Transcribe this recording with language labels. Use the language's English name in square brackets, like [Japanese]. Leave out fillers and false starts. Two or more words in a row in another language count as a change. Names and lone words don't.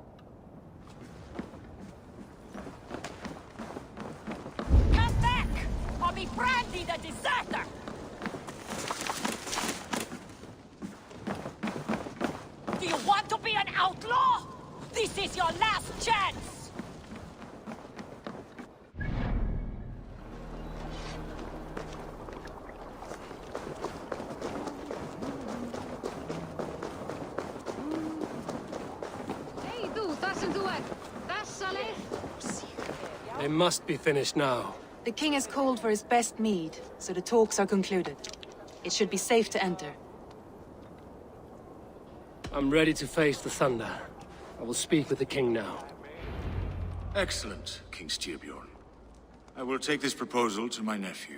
[English] Come back, or be branded a deserter! Do you want to be an outlaw? This is your last chance! [Icelandic] Hei þú, þar sem þú ert. Þessa leið. [English] They must be finished now. The king has called for his best mead, so the talks are concluded. It should be safe to enter. I'm ready to face the thunder. I will speak with the king now. Excellent, King Styrbjorn. I will take this proposal to my nephew.